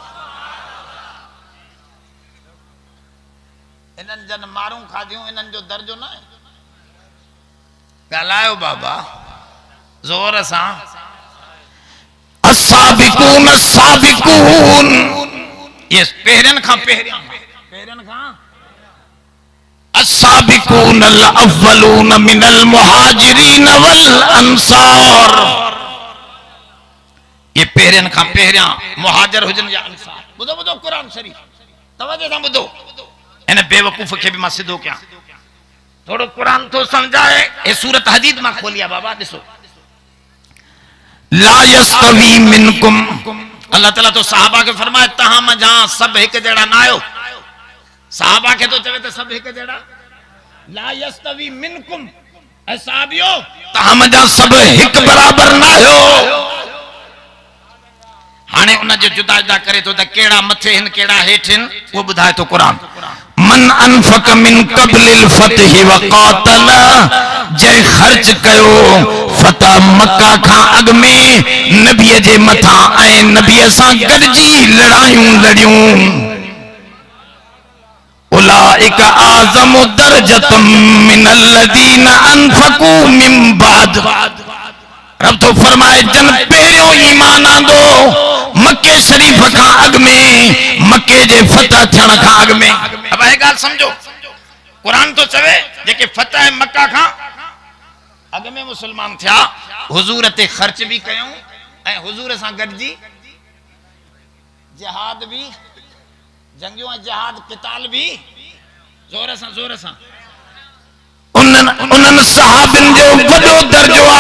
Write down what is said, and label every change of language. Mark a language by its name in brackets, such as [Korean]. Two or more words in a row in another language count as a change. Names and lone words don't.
[Sindhi] इन्हनि जन मारूं खाधियूं, इन्हनि जो दर्जो न आहे। ॻाल्हायो बाबा ज़ोर सां। [Arabic] السابقون السابقون, [Sindhi] ये पहिरियन खां पहिरियन खां [Arabic] السابقون الأولون من المهاجرين والأنصار. [Sindhi] ये पहिरियन खां पहिरियां मुहाजिर हुजनि या अंसार। ॿुधो ॿुधो कुरान शरीफ़ तवजो सां ॿुधो। इन बेवकूफ़ खे भी मां सिधो कयां, थोड़ो कुरान तो समझाए। ए सूरत हदीद मां खोलिया बाबा ॾिसो। [Arabic] لا يستوي منكم, [Sindhi] अल्लाह ताला तो सहाबा के फरमाए तहां मजा सब एक जड़ा ना आयो। सहाबा के तो चवे तो सब एक जड़ा, [Arabic] لا يستوي منكم [Sindhi] ऐ साहबियो तहां मजा सब एक बराबर ना हो। हाने उन जो जुदा जुदा करे तो त केड़ा मथे हिन केड़ा हेठ हिन वो बुधाए तो कुरान। [Arabic] من أنفق من قبل الفتح وقاتل, [Sindhi] जै खर्च कयो फतह मक्का खां अग में नबी जे मथा ऐं नबी सां गॾिजी लड़ायूं लड़ियूं। [Arabic] أولئك أعظم درجة من الذين أنفقوا من بعد. [Sindhi] रब तो फरमाए जन पहिरियों ईमान आंदो मक्के शरीफ खां अग में, मक्के जे फतह थियण खां अग में। अब है गाल समझो, कुरान तो चवे जेके फतह मक्का खां अग में मुसलमान थिया हुजूर ते खर्च भी कयूं ऐं हुजूर सां गॾिजी जिहाद भी, जंगियों ऐं जिहाद क़िताल भी जोर सां उन्हनि सहाबिन जो वॾो दर्जो आहे।